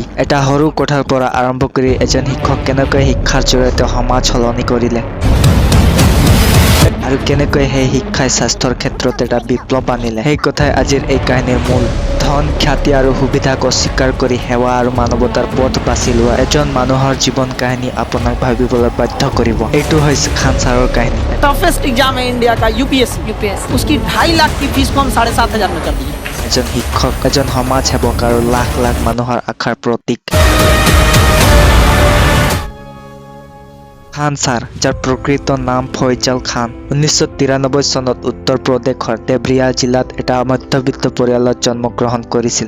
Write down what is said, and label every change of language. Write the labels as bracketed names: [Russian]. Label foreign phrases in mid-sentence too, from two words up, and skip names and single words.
[Assamese] এটা সৰু কথাৰ পৰা আৰম্ভ কৰি এজন শিক্ষক কেনেকৈ শিক্ষাৰ জৰিয়তে সমাজ সলনি কৰিলে আৰু কেনেকৈ সেই শিক্ষাই স্বাস্থ্যৰ ক্ষেত্ৰত এটা বিপ্লৱ আনিলে, সেই কথাই আজিৰ এই কাহিনীৰ মূল। ধন, খ্যাতি আৰু সুবিধাক অস্বীকাৰ কৰি সেৱা আৰু মানৱতাৰ পথ বাছি লোৱা এজন মানুহৰ জীৱন কাহিনী আপোনাক ভাবিবলৈ বাধ্য কৰিব। এইটো হৈছে খান ছাৰৰ কাহিনী। [English] toughest exam [Hindi] है इंडिया का यूपीएससी उसकी 2.5 लाख की फीस को हम 7,500 में कर दिए। [Assamese] এজন শিক্ষক, এজন সমাজ সেৱক আৰু লাখ লাখ মানুহৰ আশাৰ প্ৰতীক খান ছাৰ, যাৰ প্ৰকৃত নাম ফয়জাল খান, 1993 চনত উত্তৰ প্ৰদেশৰ দেৱৰিয়া জিলাত এটা মধ্যবিত্ত পৰিয়ালত জন্মগ্ৰহণ কৰিছিল।